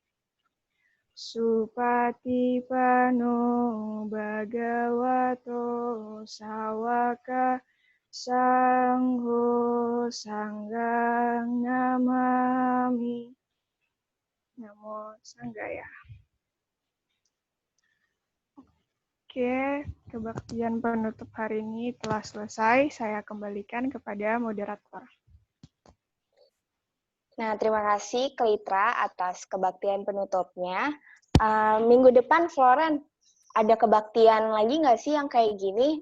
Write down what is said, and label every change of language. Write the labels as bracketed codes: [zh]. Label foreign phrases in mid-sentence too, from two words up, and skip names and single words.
[pi] Supatipano Bhagavato Sawaka Sangho Sanggang Namami. Namo Sanggaya. [id] Oke, kebaktian penutup hari ini telah selesai. Saya kembalikan kepada moderator. Nah, terima kasih Kleitra atas kebaktian penutupnya. Minggu depan, Floren, ada kebaktian lagi nggak sih yang kayak gini?